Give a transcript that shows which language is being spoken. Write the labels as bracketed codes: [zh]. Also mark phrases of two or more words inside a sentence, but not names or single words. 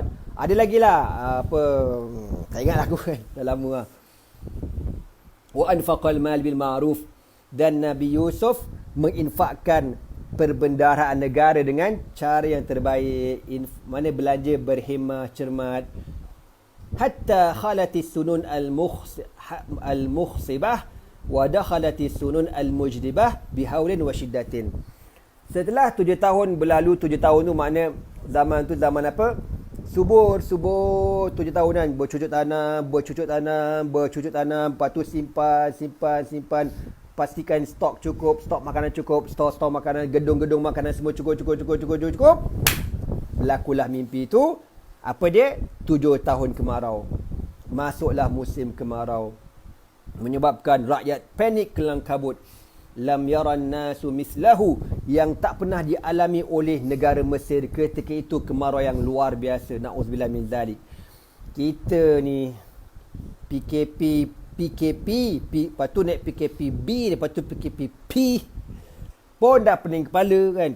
[ms] Ada lagi lah, apa, tak ingat aku kan, dah lama lah. [ar] وأنفق المال بالمعروف, [ms] dan Nabi Yusuf menginfakkan perbendaharaan negara dengan cara yang terbaik. Mana belanja berhemah, cermat. [ar] حتى خلت السنون المخصبة ودخلت السنون المجدبة بهول وشدة. [ms] Setelah 7 tahun berlalu, 7 tahun tu makna zaman tu zaman apa? Subur 7 tahunan, bercucuk tanam, lepas tu simpan, pastikan stok cukup, stok makanan cukup, stok makanan, gedung-gedung makanan semua cukup. Berlakulah mimpi tu. Apa dia? 7 tahun kemarau. Masuklah musim kemarau, menyebabkan rakyat panik kelang kabut. [ar] لم ير الناس مثله, [ms] yang tak pernah dialami oleh negara Mesir ketika itu, kemarau yang luar biasa. [ar] نعوذ بالله من ذلك. [ms] Kita ni PKP, lepas tu naik PKPB, lepas tu PKPP pun dah pening kepala kan.